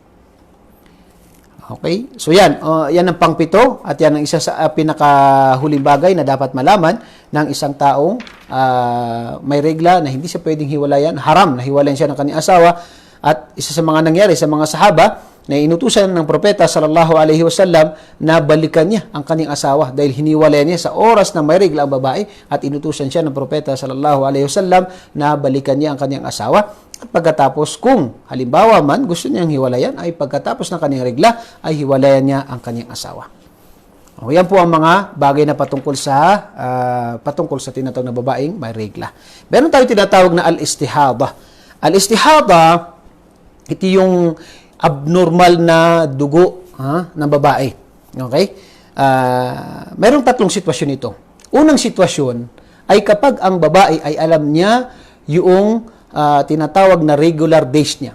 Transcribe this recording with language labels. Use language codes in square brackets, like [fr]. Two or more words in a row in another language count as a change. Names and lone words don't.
[tl] Okay? So yan ang pang-pito at yan ang isa sa pinakahuling bagay na dapat malaman ng isang taong may regla na hindi siya pwedeng hiwalayan, haram na hiwalayan siya ng kanyang asawa. At isa sa mga nangyari sa mga sahaba na inutusan ng propeta [ar] صلى الله عليه وسلم [tl] na balikan niya ang kanyang asawa dahil hiniwalayan niya sa oras na may regla ang babae, at inutusan siya ng propeta [ar] صلى الله عليه وسلم [tl] na balikan niya ang kanyang asawa. At pagkatapos, kung halimbawa man gusto niyang hiwalayan, ay pagkatapos ng kanyang regla ay hiwalayan niya ang kanyang asawa. Yan po ang mga bagay na patungkol sa tinatawag na babaeng may regla. Meron tayo tinatawag na al-istihada. Al-istihada, ito yung abnormal na dugo ng babae. Okay? Merong tatlong sitwasyon ito. Unang sitwasyon ay kapag ang babae ay alam niya yung tinatawag na [en] regular days [tl] niya.